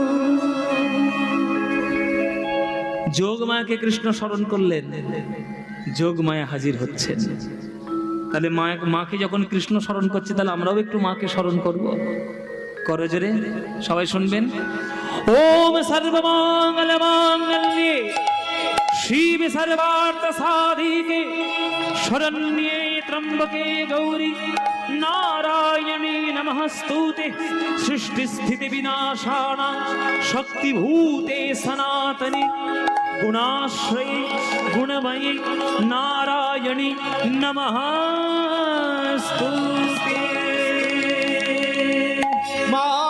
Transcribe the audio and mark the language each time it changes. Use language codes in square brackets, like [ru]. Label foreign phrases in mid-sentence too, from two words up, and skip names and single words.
[bn] যোগমায়াকে কৃষ্ণ স্মরণ করলেন, যোগমায়া হাজির হচ্ছেন। তাহলে মাকে যখন কৃষ্ণ স্মরণ করছে, তাহলে আমরাও একটু মাকে স্মরণ করব। করজোরে সবাই শুনবেন। [sa] ओम सर्वमङ्गल माङ्गल्ये शिवे सर्वार्थ साधिके शरण्ये त्र्यम्बके गौरी नारायणी नमस्तुते। सृष्टि स्थिति विनाशाना शक्तिभूते सनातने गुणाश्रये गुणमये नारायणी नमस्तुते। [bn] মা